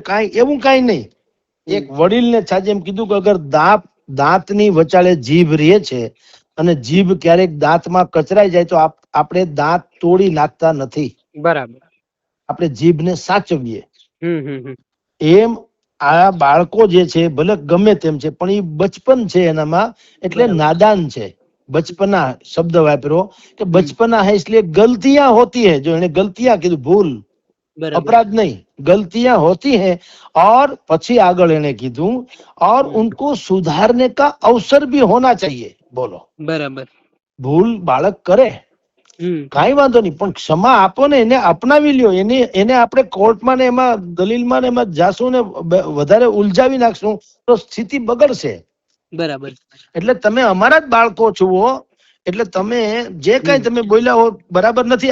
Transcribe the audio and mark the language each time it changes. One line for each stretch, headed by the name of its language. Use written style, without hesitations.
Gujarati: કાંઈ એવું કાંઈ નહીં. એક વડીલને છાજે એમ કીધું કે અગર દાંતની વચાળે જીભ રહે છે અને જીભ ક્યારેક દાંતમાં કચરાઈ જાય તો આપણે દાંત તોડી નાખતા નથી. બરાબર. આપણે જીભને સાચવીએ. એમ આ બાળકો જે છે ભલે ગમે તેમ છે પણ એ બચપન છે એનામાં, એટલે નાદાન છે.
Hindi: बचपना शब्द वापरो कि बचपना है इसलिए गलतियां होती है. जो इन्हें गलतियां की भूल, अपराध नहीं, गलतियां होती हैं. और
Gujarati: પછી આગળ એને કીધું
Hindi: और उनको सुधारने का अवसर भी होना चाहिए. बोलो. बराबर. भूल बालक करे
Gujarati: કાંઈ વાંધો નહીં, પણ ક્ષમા આપો ને, એને અપનાવી લ્યો. એને આપણે કોર્ટમાં ને એમાં દલીલમાં ને એમાં જાશું ને વધારે ઉલઝાવી નાખશું તો સ્થિતિ બગડશે. બરાબર. એટલે તમે અમારા જ બાળકો છો, એટલે તમે જે કઈ તમે બોલ્યા હો બરાબર નથી.